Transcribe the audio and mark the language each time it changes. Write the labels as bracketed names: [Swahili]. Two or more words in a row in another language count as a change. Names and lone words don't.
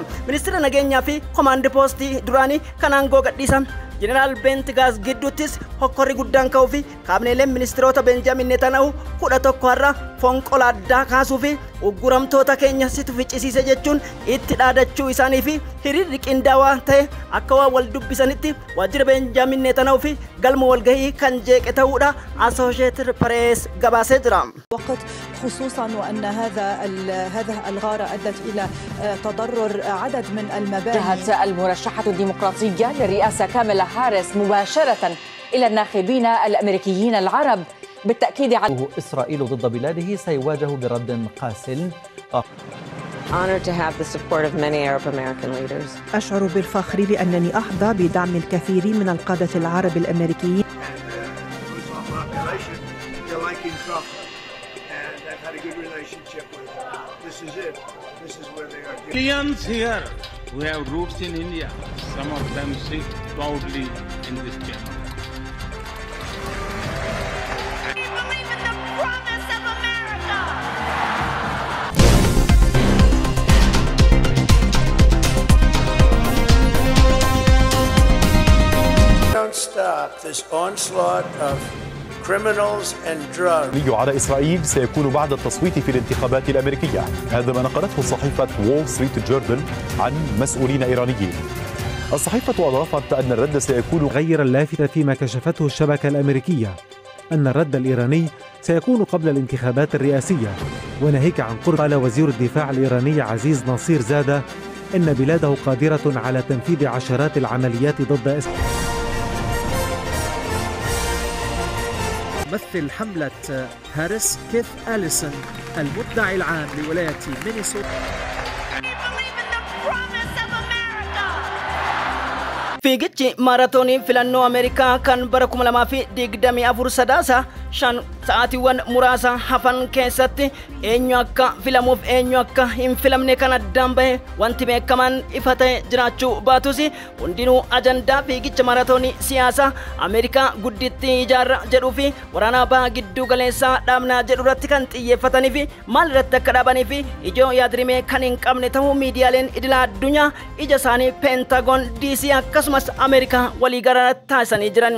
[Oromo] Ministeera nageenyaa fi komaandi poostii duraanii kan aangoo gadhiisan Jeneraal Bent Gaaz gidduuttis hokkorri guddaan ka'uu fi kaabineeleen ministeerota Benjamin Netanyahu 11 har'a fonqolaa addaa kaasuu fi ugguramtoota keenya situ ficcisiise jechuun itti dhaadachuu isaanii fi hiriirri qindaawaa ta'e akka waan wal dubbisanitti waajjira Benjamin Netanyahu fi galma walgahii kan jeeqe ta'uudha Associated Press gabaasee jira. [Arabic] وقت خصوصا وأن هذه الغارة أدت إلى تضرر عدد من المباني. جهت المرشحة الديمقراطية للرئاسة كامالا هاريس مباشرة إلى الناخبين الأمريكيين العرب بالتأكيد على إسرائيل ضد بلاده سيواجه برد قاس. [English] Honored to have the support of many Arab American leaders. [Arabic] أشعر بالفخر لأنني أحظى بدعم الكثير من القادة العرب الأمريكيين. [English] Millions here who have roots in India. Some of them sit proudly in this chamber. Don't stop this onslaught of criminals and drugs. [Arabic] على إسرائيل سيكون بعد التصويت في الانتخابات الأمريكية. هذا ما نقلته صحيفة وول ستريت جورنال عن مسؤولين إيرانيين. الصحيفة أضافت أن الرد سيكون غير اللافت فيما كشفته الشبكة الأمريكية أن الرد الإيراني سيكون قبل الانتخابات الرئاسية. وناهيك عن قرب قال وزير الدفاع الإيراني عزيز نصير زادة إن بلاده قادرة على تنفيذ عشرات العمليات ضد إسرائيل. ممثل حملة هاريس كيث أليسون المدعي العام لولاية مينيسوتا. [Oromo] Fiigichi maaraatoonii filannoo Ameerikaa kan bara 2024 sadaasa 5 sa'aatiiwwan muraasa hafan keessatti eenyu akka filamuuf eenyu akka hin filamne kan addaan bahe wanti beekamaan ifa ta'e jiraachuu baatus hundinuu ajandaa fiigicha maaraatoonii siyaasa Ameerikaa guddittii ijaarra jedhuu fi waraana baha giddu galeessaa dhaabnaa jedhu irratti kan xiyyeeffatanii fi maal irratti akka dhaabanii fi ijoo yaadrimee kan hin qabne ta'uu miidiyaaleen idila addunyaa ija isaanii Pentagon DC akkasumas Ameerikaa walii gara taasisanii jiran.